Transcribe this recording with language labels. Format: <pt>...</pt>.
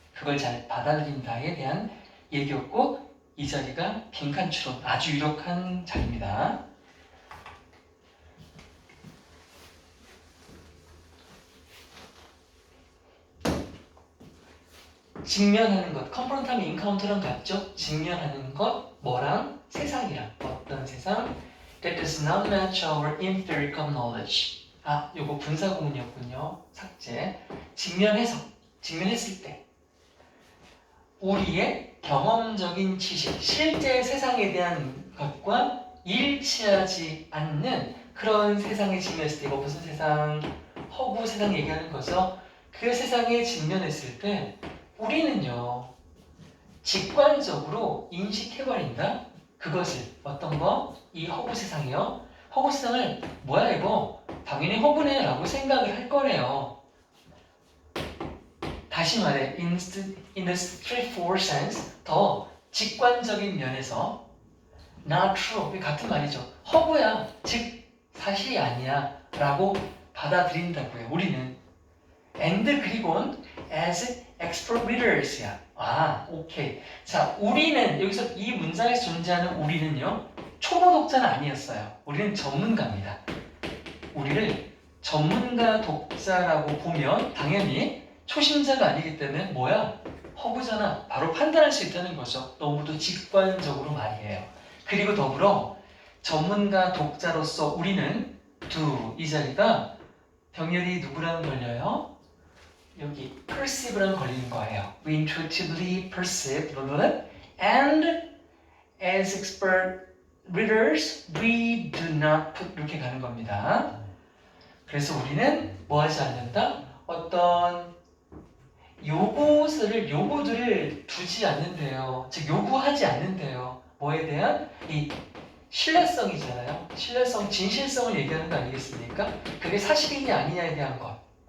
<ko>그걸 잘 받아들인다에 대한 얘기였고 이 자리가 빈칸 추론 아주 유력한 자리입니다. 직면하는 것, confront하면 encounter랑 같죠? 직면하는 것, 뭐랑? 세상이랑. 어떤 세상?</ko> <en>That does not match our empirical knowledge.</en> <ko>아, 요거 분사구문이었군요. 삭제. 직면해서, 직면했을 때 우리의 경험적인 지식, 실제 세상에 대한 것과 일치하지 않는 그런 세상에 직면했을 때 이거 무슨 세상? 허구 세상 얘기하는 거죠. 그 세상에 직면했을 때 우리는요 직관적으로 인식해버린다. 그것을 어떤 거? 이 허구 세상이요. 허구 세상을 뭐야 이거? 당연히 허구네 라고 생각을 할 거래요. 다시 말해</ko> <en>in the straightforward sense</en> <ko>더 직관적인 면에서</ko> <en>not true</en> <ko>같은 말이죠. 허구야 즉 사실이 아니야 라고 받아들인다고요. 우리는 and 그리고는</ko> <en>as expert readers</en> <ko>야. 아, 오케이. 자, 우리는 여기서 이 문장에서 존재하는 우리는요 초보 독자는 아니었어요. 우리는 전문가입니다. 우리를 전문가 독자라고 보면 당연히 초심자가 아니기 때문에 뭐야? 허구잖아. 바로 판단할 수 있다는 거죠. 너무도 직관적으로 말이에요. 그리고 더불어 전문가 독자로서 우리는 이 자리가 병렬이 누구랑 걸려요? 여기 perceive랑 걸리는 거예요.</ko> <en>We intuitively perceive and as expert readers we do not put</en> <ko>이렇게 가는 겁니다. 그래서 우리는 뭐 하지 않는다? 어떤 요구들을 두지 않는데요. 즉 요구하지 않는데요. 뭐에 대한? 이 신뢰성이잖아요. 신뢰성, 진실성을 얘기하는 거 아니겠습니까? 그게 사실이냐 아니냐에 대한 것.</ko>